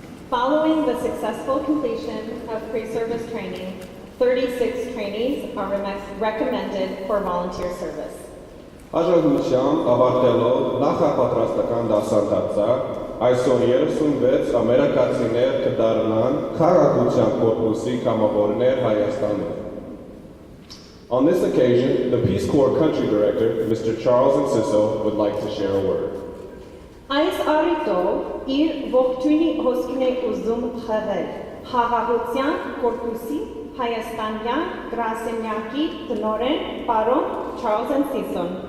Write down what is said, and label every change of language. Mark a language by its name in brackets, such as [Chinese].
[English] Following the successful completion of pre-service training, 36 trainees are recommended for volunteer service. [Armenian] Հաջողությամբ ավարտելով նախապատրաստական դասընթացը, այսօր 36 ամերիկացիներ կդառնան Խաղաղության կորպուսի կամավորներ Հայաստանում. [English] On this occasion, the Peace Corps Country Director, Mr. Charles Enciso, would like to share a word. [Armenian] Այս առիթով իր ողջույնի հոսքն է ուզում խաղալ Խաղաղության կորպուսի հայաստանյան գրասենյակի տնօրեն պարոն Charles Enciso.